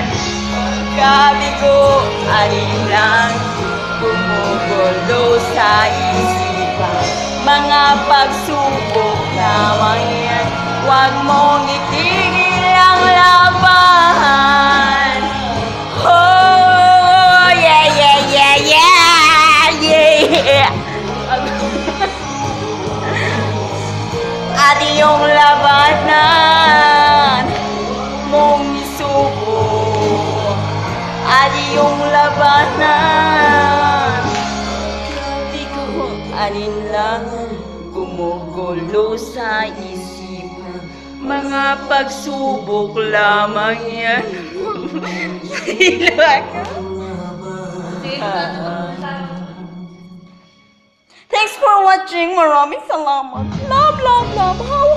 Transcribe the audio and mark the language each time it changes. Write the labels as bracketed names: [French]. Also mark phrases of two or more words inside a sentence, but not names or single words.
[Filipino] Kabigo, alin lang gumugulo sa isipan. Mga pagsubok lamang yan, huwag mong itigil ang laban. [English] Oh, yeah, yeah, yeah, yeah, yeah. [Filipino] At iyong labanan mong isuko. At iyong labanan, di ko alinlangan gumugulo sa isipan. Mga pagsubok lamang yan. [English] Thanks for watching. [Filipino] Maraming salamat. [English] Love, love, love.